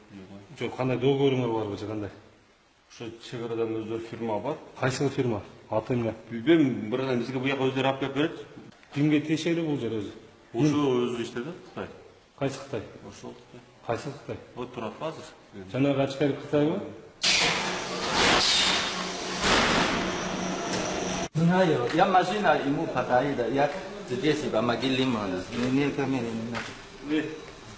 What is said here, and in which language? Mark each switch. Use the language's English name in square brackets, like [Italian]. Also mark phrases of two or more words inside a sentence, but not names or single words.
[Kyrgyz] Жок, кандай договоруңар барбы же кандай? Ошо чек арадан өздөрү фирма бар. Кайсы фирма? Аты эмне? Билбейм, биринен бизге буяка өздөрү алып келип берет. Кимге тиешелүү бул жер өзү? Ошо өзү иштеди, Кытай. Кайсы Кытай? Ошол Кытай. Кайсы Кытай? Вот турат азыр. Жанагы ачкар Кытайбы? [Russian] Знаю, я машина ему подарила, я здесь помогли ему, не камеры не надо.